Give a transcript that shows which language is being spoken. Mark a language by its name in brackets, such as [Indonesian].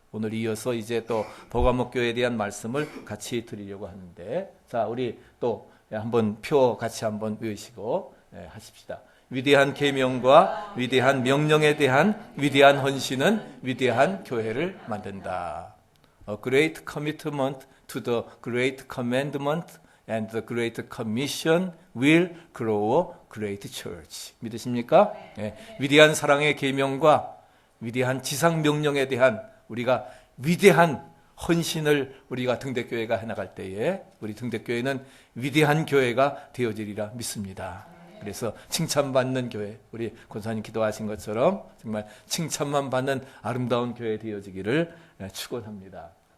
[Korean] 오늘 이어서 이제 또 버가목 교회에 대한 말씀을 같이 드리려고 하는데, 자, 우리 또 한번 표 같이 한번 외우시고 하십시다. 위대한 계명과 위대한 명령에 대한 위대한 헌신은 위대한 교회를 만든다. [English] A great commitment to the great commandment and the great commission will grow a great church. [Korean] 믿으십니까? 위대한 사랑의 계명과 위대한 지상 명령에 대한 우리가 위대한 헌신을 우리가 등대교회가 해나갈 때에 우리 등대교회는 위대한 교회가 되어지리라 믿습니다. 그래서 칭찬받는 교회, 우리 권사님 기도하신 것처럼 정말 칭찬만 받는 아름다운 교회 되어지기를 축원합니다.